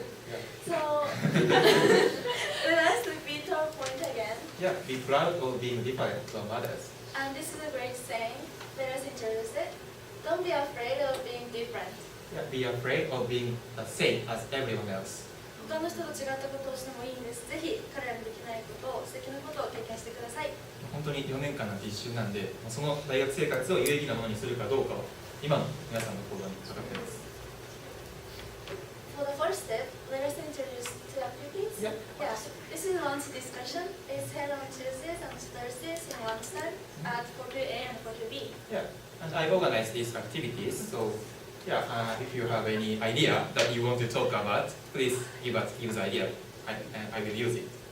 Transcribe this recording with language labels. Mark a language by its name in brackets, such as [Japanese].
[English] Yeah. So, let us repeat our point again. Yeah, be proud of being different from others. And this is a great saying. Let us introduce it. Don't be afraid of being different. Yeah, be afraid of being the same as everyone else. [Japanese] 他の人と違ったことをしてもいいんです。ぜひ彼らのできないことを、素敵なことを経験してください。本当に4年間なんて一瞬なんで、その大学生活を有意義なものにするかどうかは今の皆さんの行動にかかっています。 [English] For the first step, let us introduce two activities. Yeah. Yeah. This is lunch discussion. It's held on Tuesdays and Thursdays in lunchtime at 42A and 42B. Yeah, and I organize these activities, so yeah, if you have any idea that you want to talk about, please give the idea, and I will use it.